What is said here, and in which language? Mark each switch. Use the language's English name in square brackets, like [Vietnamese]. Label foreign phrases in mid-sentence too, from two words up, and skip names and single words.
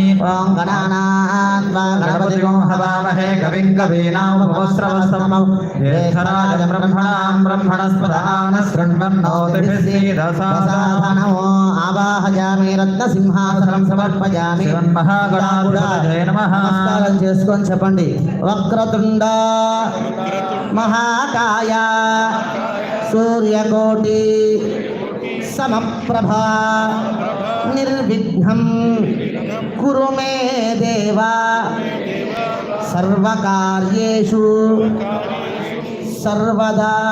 [Sanskrit] ॐ गणानां त्वा गणपतिगो हवामहे कविं कवीनामुपमश्रवस्तमं ज्येष्ठराजं ब्रह्मणां ब्रह्मणस्पद आनशृण्वन्नोतिभिश्चीदसादनो। आवाहयामि रत्नसिंहासनं समर्पयामि। श्रीमन्महागणाधिपतये नमः। [Telugu] నమస్కారం చేసుకొని చెప్పండి. [Sanskrit] వక్రతుండ మహాకాయ సూర్యకోటి సమప్రభ నిర్విఘ్నం కురు మే దేవ సర్వకార్యేషు సర్వదా.